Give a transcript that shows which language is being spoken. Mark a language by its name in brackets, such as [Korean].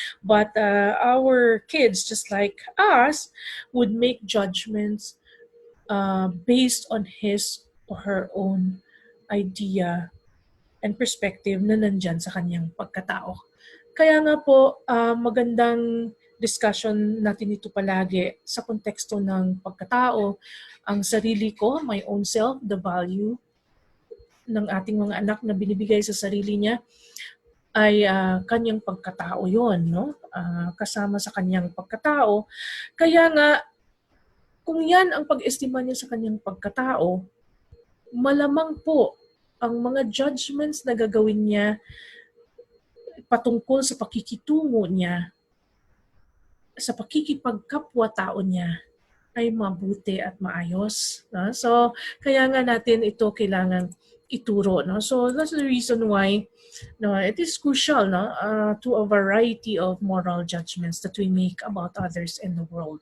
[English] But our kids, just like us, would make judgments based on his or her own idea and perspective [Filipino] na nandyan sa kanyang pagkatao. Kaya nga po, magandang discussion natin ito palagi sa konteksto ng pagkatao, ang sarili ko, [English] my own self, the value [Filipino] ng ating mga anak na binibigay sa sarili niya ay kanyang pagkatao yon, no? Kasama sa kanyang pagkatao. Kaya nga, kung yan ang pag-estima niya sa kanyang pagkatao, malamang po ang mga judgments na gagawin niya patungkol sa pakikitungo niya, sa pakikipagkapwa-tao niya, ay mabuti at maayos. No? So, kaya nga natin ito kailangan ituro. No? [English] So, that's the reason why it is crucial to a variety of moral judgments that we make about others in the world.